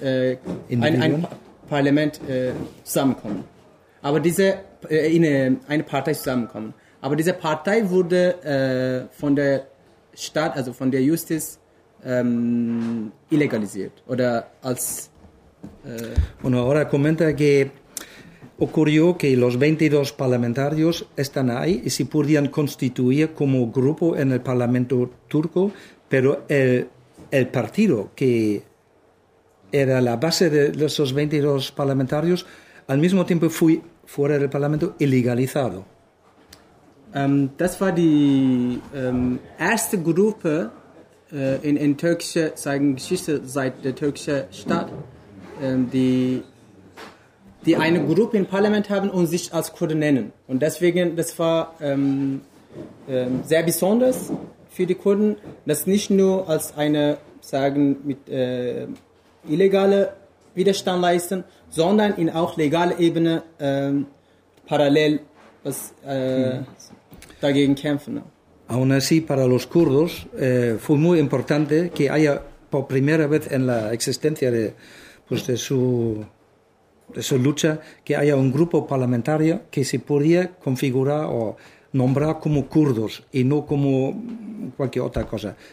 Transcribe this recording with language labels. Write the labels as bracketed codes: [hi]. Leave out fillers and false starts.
[de] ein Parlament zusammenkommen. Aber diese in eine Partei zusammenkommen. Aber diese Partei wurde von der Stadt, also von der Justiz illegalisiert oder als. [es] Bueno, ahora comenta que ocurrió que los 22 parlamentarios están ahí y se podían constituir como grupo en el parlamento turco, pero el partido que era la base de esos 22 parlamentarios al mismo tiempo fue fuera del parlamento ilegalizado. [de] Das war die erste Gruppe in türkische Geschichte seit der türkischen Staat. Die eine Gruppe im Parlament haben und sich als Kurden nennen. Und deswegen, das war sehr besonders für die Kurden, das nicht nur als eine, sagen, mit illegale Widerstand leisten, sondern in auch legaler Ebene parallel was, dagegen kämpfen. [es] Aún así, para los kurdos fue muy importante que haya por primera vez en la existencia de su lucha, que haya un grupo parlamentario que se podía configurar o nombrar como kurdos y no como cualquier otra cosa.